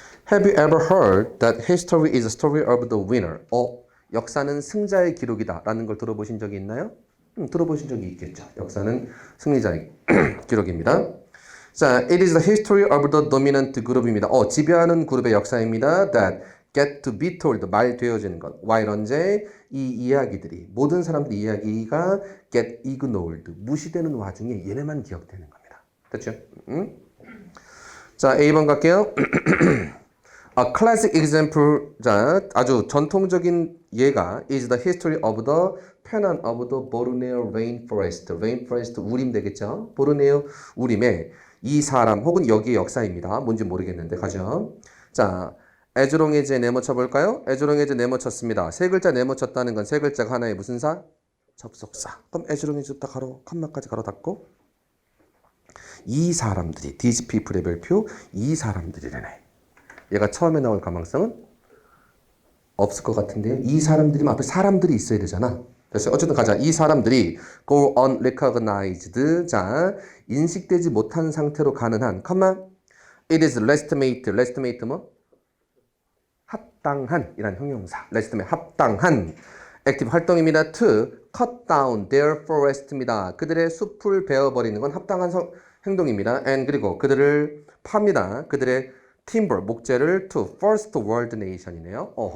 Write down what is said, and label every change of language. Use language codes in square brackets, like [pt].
[en] Have you ever heard that history is a story of the winner? [ko] 역사는 승자의 기록이다 라는 걸 들어보신 적이 있나요? 들어보신 적이 있겠죠. 역사는 승리자의 기록입니다. [en] 자, it is the history of the dominant group입니다. [ko] 지배하는 그룹의 역사입니다. [en] That get to be told, 말되어지는 것. [ko] while 언제? 이 이야기들이, 모든 사람들의 이야기가 get ignored, 무시되는 와중에 얘네만 기억되는 겁니다. 됐죠? 자, A번 갈게요. [en] A classic example, 자, 아주 전통적인 예가 is the history of the 편안 of the Borneo rainforest. [ko] rainforest 우림 되겠죠? 보르네오 우림의 이 사람 혹은 여기의 역사입니다. 뭔지 모르겠는데 가죠. 자, as long as 네모 쳐볼까요? as long as 네모 쳤습니다. 세 글자 네모 쳤다는 건 세 글자가 하나의 무슨 사? 접속사. 그럼 as long as 딱 가로 컴마까지 가로 닫고 이 사람들이 these people 의 별표 이 사람들이래네. 얘가 처음에 나올 가망성은 없을 것 같은데요. 이 사람들이면 앞에 사람들이 있어야 되잖아. 그래서 어쨌든 가자. 이 사람들이 go unrecognized. 자, 인식되지 못한 상태로 가는 한, it is legitimate. legitimate 뭐? 합당한 이란 형용사. legitimate 합당한 active 활동입니다. [en] to cut down their forest입니다. [ko] 그들의 숲을 베어버리는 건 합당한 행동입니다. and 그리고 그들을 팝니다. [en] 그들의 timber, 목재를 to first world nation이네요.